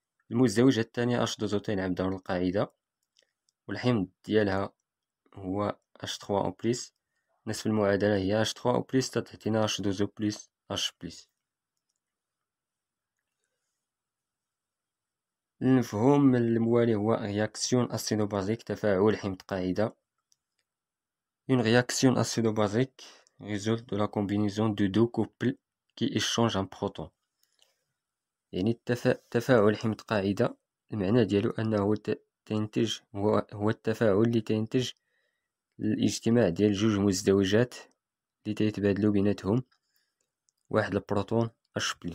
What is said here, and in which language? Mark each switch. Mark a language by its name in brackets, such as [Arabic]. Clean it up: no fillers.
[Arabic] المزدوجة الثانية H2O تيلعب دور القاعدة والحمض ديالها هو H3O+. نفس المعادلة هي H3O+، تعطينا H2O بلس H+. المفهوم الموالي هو réaction acido-basique، تفاعل حمض قاعدة. [French] Une réaction acido-basique résulte de la combinaison de deux couples qui échangent un proton. [Arabic] يعني تفاعل حمض قاعدة المعنى ديالو أنه تنتج هو التفاعل اللي تنتج الاجتماع ديال جوج مزدوجات اللي تيتبادلو بيناتهم واحد البروتون H+.